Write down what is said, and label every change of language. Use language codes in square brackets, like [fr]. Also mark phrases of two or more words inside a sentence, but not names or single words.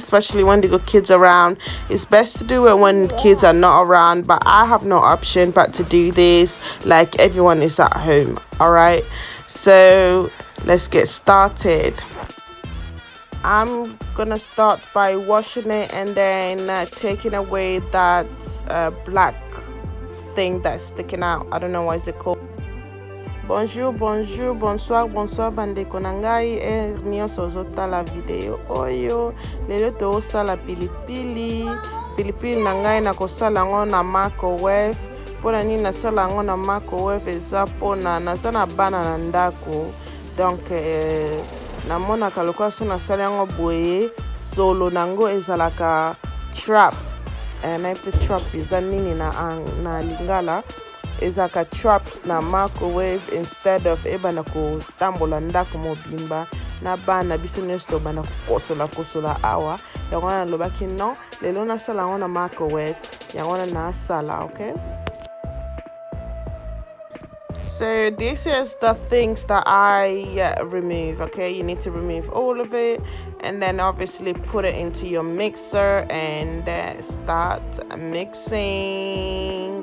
[en] Especially when they got kids around. It's best to do it when kids are not around, but I have no option but to do this like everyone is at home. All right, so let's get started. I'm gonna start by washing it and then taking away that black thing that's sticking out. I don't know what is it called. [fr] Bonjour, bonsoir [ln] bandeko nangai nyoso ozotala video oyo. Lelo tosala pilipili nangai nakosala ngo na microwave. Mpona nini nasala ngo na microwave eza mpona naza na bana na ndako, donc namonaka lokola so nasala yango boye solo nango ezalaka trap. Nayebi trap eza nini na lingala, ezaka trap na microwave [en] instead of [ln] ebana kotambola ndako mobimba na bana biso nyonso bana kokosola awa. Yango wana nalobaki non, lelo nasala yango na microwave, yango wana nasala, [en] okay? So this is the things that I remove, okay? You need to remove all of it and then obviously put it into your mixer and start mixing.